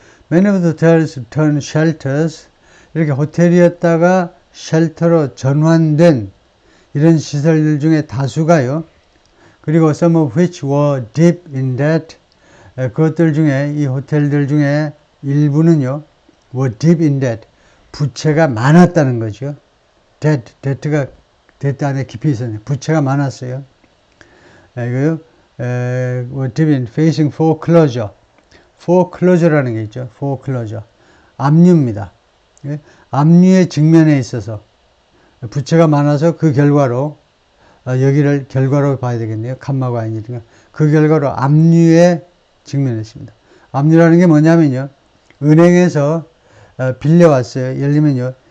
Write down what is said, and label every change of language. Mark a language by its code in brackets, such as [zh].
[en] Many of the hotels turned shelters [ko] 이렇게 호텔이었다가 쉘터로 전환된 이런 시설들 중에 다수가요. 그리고 [en] some of which were deep in debt [ko] 그것들 중에 이 호텔들 중에 일부는요. [en] were deep in debt [ko] 부채가 많았다는 거죠. debt가 debt 안에 깊이 있었네요. 부채가 많았어요. 이거요. [en] were deep in facing foreclosure foreclosure라는 게 있죠. [ko] foreclosure 압류입니다. 압류의 직면에 있어서 부채가 많아서 그 결과로 여기를 결과로 봐야 되겠네요. 칸마가 아니니까 그 결과로 압류에 직면했습니다. 압류라는 게 뭐냐면요. 은행에서 빌려왔어요. 예를 들면요.